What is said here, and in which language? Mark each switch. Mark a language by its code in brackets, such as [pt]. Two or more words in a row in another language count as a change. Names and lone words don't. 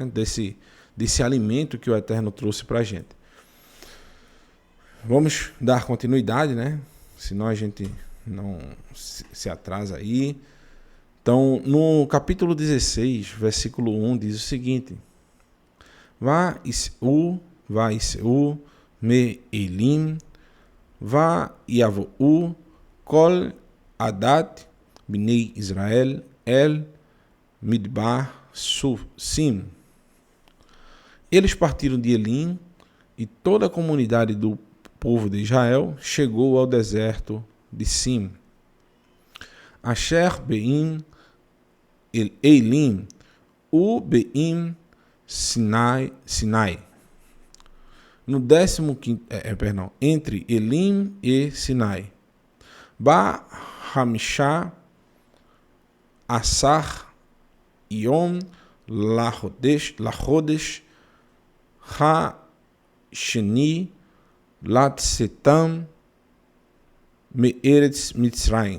[pt] Desse alimento que o Eterno trouxe para a gente. Vamos dar continuidade, né? Senão a gente não se atrasa aí. Então, no capítulo 16, versículo 1, diz o seguinte: [he] ויסעו מאילם ויבאו כל עדת בני ישראל אל מדבר סין. [pt] Eles partiram de Elim e toda a comunidade do povo de Israel chegou ao deserto de Sim. [he] אשר בין אילם ובין סיני. [pt] No 15º, entre Elim e Sinai. [he] בחמשה עשר יום לחדש השני לצאתם מארץ מצרים.